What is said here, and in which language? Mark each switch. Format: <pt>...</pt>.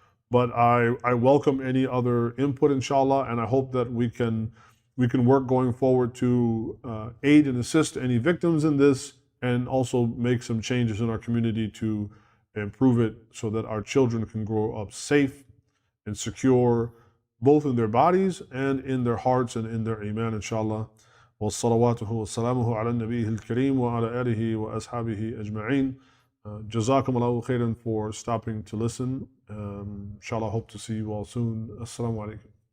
<en>But I welcome any other input, inshallah, and I hope that we can work going forward to aid and assist any victims in this, and also make some changes in our community to improve it so that our children can grow up safe and secure, both in their bodies and in their hearts and in their iman, inshallah.</en> <ar>وصلواته وسلامه على النبي الكريم وعلى آله وأصحابه أجمعين. جزاكم الله خيرا</ar> <en>for stopping to listen. Inshallah, hope to see you all soon. Assalamu alaikum.</en>